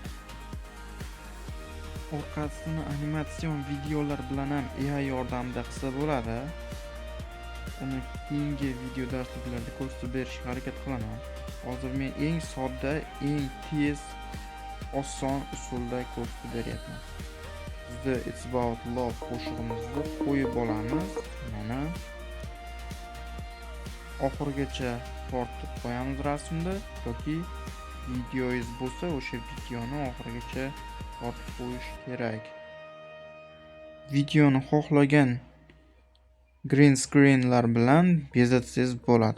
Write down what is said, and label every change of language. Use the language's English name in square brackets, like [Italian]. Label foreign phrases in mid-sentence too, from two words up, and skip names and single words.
[Uzbek] Orqasini animatsion videolar bilan ham AI yordamida qilsa bo'ladi. Uni keyingi video darsliklarda ko'rsatib berishga harakat qilaman. Hozir men eng sodda, eng tez, oson usulda ko'rsatib beryapman. Bizda It's about love qo'shig'imizni qo'yib olamiz. Mana oxirigacha tortib qo'yamiz rasmda yoki videoyingiz bo'lsa, o'sha videoni oxirigacha tortib qo'yish kerak. Videoni xohlagan green screenlar bilan bezatsangiz bo'ladi.